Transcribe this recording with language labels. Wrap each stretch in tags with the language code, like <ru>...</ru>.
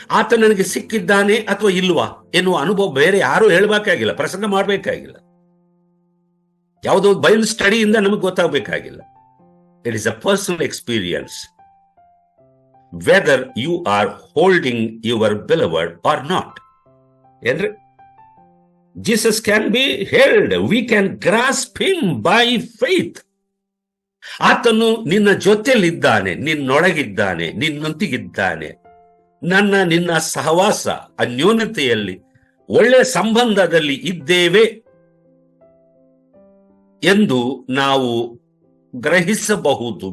<kn>ಆತ ನನಗೆ ಸಿಕ್ಕಿದ್ದಾನೆ ಅಥವಾ ಇಲ್ವಾ ಎನ್ನುವ ಅನುಭವ ಬೇರೆ ಯಾರು ಹೇಳಬೇಕಾಗಿಲ್ಲ, ಪ್ರಸಂಗ ಮಾಡಬೇಕಾಗಿಲ್ಲ, ಯಾವುದೋ ಬೈಬಲ್ ಸ್ಟಡಿಯಿಂದ ನಮಗೆ ಗೊತ್ತಾಗಬೇಕಾಗಿಲ್ಲ.</kn> <en>It is a personal experience, whether you are holding your beloved or not.</en> <kn>ಏನ್ರಿ?</kn> <en>Jesus can be held. We can grasp him by faith.</en> <kn>ಆತನು ನಿನ್ನ ಜೊತೆಯಲ್ಲಿದ್ದಾನೆ, ನಿನ್ನೊಳಗಿದ್ದಾನೆ, ನಿನ್ನೊಂದಿಗಿದ್ದಾನೆ. ನಿನ್ನ ಸಹವಾಸ, ಅನ್ಯೋನ್ಯತೆಯಲ್ಲಿ, ಒಳ್ಳೆಯ ಸಂಬಂಧದಲ್ಲಿ ಇದ್ದೇವೆ ಎಂದು ನಾವು ಗ್ರಹಿಸಬಹುದು.</kn>